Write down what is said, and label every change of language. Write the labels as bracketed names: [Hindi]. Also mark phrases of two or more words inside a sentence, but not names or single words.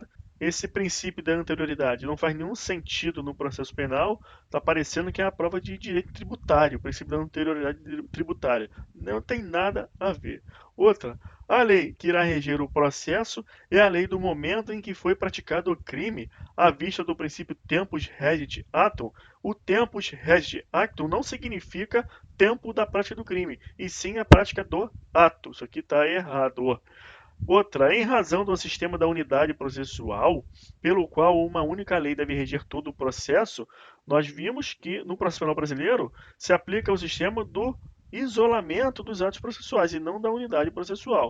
[Portuguese] Esse princípio da anterioridade não faz nenhum sentido no processo penal, está parecendo que é a prova de direito tributário, o princípio da anterioridade tributária. Não tem nada a ver. Outra, a lei que irá reger o processo é a lei do momento em que foi praticado o crime, à vista do princípio [Latin] tempus regit actum. [Portuguese] O [Latin] tempus regit actum [Portuguese] não significa tempo da prática do crime, e sim a prática do ato. Isso aqui está errado. Outra, em razão do sistema da unidade processual, pelo qual uma única lei deve reger todo o processo, nós vimos que no processo penal brasileiro se aplica o sistema do isolamento dos atos processuais e não da unidade processual.